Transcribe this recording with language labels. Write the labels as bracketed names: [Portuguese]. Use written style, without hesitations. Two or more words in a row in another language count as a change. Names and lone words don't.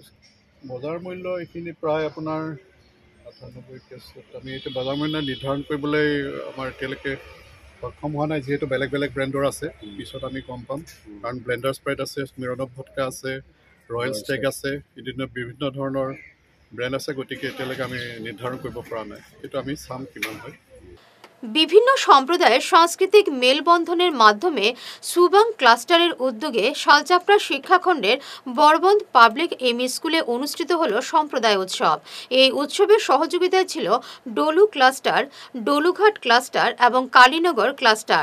[Assamese] বজাৰ মূল্য এইখিনি প্ৰায় আপোনাৰ 98 কেছত আমি এইটো বজাৰ মূল্য নিৰ্ধাৰণ কৰিবলৈ আমাৰ এতিয়ালৈকে সক্ষম হোৱা নাই, যিহেতু বেলেগ বেলেগ ব্ৰেণ্ডৰ আছে। পিছত আমি গম পাম, কাৰণ ব্লেণ্ডাৰ স্প্ৰাইট আছে, স্মিৰনফ ভডকা আছে, ৰয়েল ষ্টেক আছে, বিভিন্ন ধৰণৰ ব্ৰেণ্ড আছে। গতিকে এতিয়ালৈকে আমি নিৰ্ধাৰণ কৰিব পৰা নাই, কিন্তু আমি চাম কিমান হয়। [Bangla] বিভিন্ন সম্প্রদায়ের সাংস্কৃতিক মেলবন্ধনের মাধ্যমে সুবাং ক্লাস্টারের উদ্যোগে শালচাপড়া শিক্ষাখণ্ডের বরবন্দ পাবলিক এমই স্কুলে অনুষ্ঠিত হল সম্প্রদায় উৎসব। এই উৎসবের সহযোগিতায় ছিল ডলু ক্লাস্টার, ডলুঘাট ক্লাস্টার এবং কালীনগর ক্লাস্টার।